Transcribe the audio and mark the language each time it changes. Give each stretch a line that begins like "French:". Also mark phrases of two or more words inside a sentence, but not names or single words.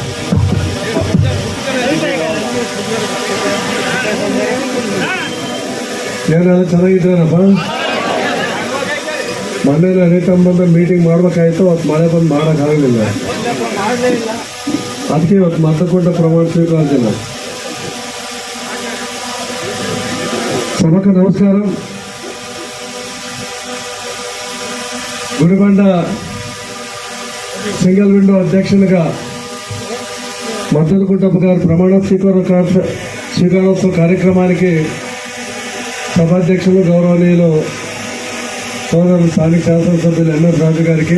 Kannada: ಏನಾದ್ರು ಚೆನ್ನಾಗಿದ್ದಾರಪ್ಪ. ಮೊನ್ನೆ ರೈತಂಬಂದ ಮೀಟಿಂಗ್ ಮಾಡ್ಬೇಕಾಯ್ತು, ಅವತ್ತು ಮಳೆ ಬಂದು ಮಾಡೋಕ್ಕಾಗಲಿಲ್ಲ. ಅದಕ್ಕೆ ಇವತ್ತು ಮತಕೊಂಡ ಪ್ರಮಾಣ ಸ್ವೀಕಾರ ದಿನ.
Telugu: సభకు నమస్కారం. గుడిబండ సింగిల్ విండో అధ్యక్షునిగా మద్దతుకుంటప్ప గారు ప్రమాణ స్వీకారోత్సవ కార్యక్రమానికి సభాధ్యక్షులు గౌరవనీయులు సోదరులు స్థానిక శాసనసభ్యులు ఎంఎస్ రాజు గారికి,